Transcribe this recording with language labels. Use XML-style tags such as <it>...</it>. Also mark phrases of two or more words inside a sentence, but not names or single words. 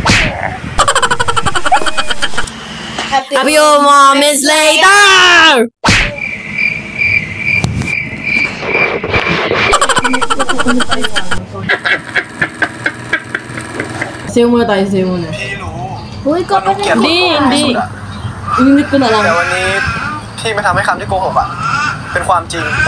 <en>Happy moments later!</en> <tl>Sayo muna tayo, sayo muna. Uy, kapag Hindi. Inunit ko na lang.</tl> <th>แต่วันนี้พี่ไม่ทำให้คำที่โกหกอ่ะเป็นความจริง</th>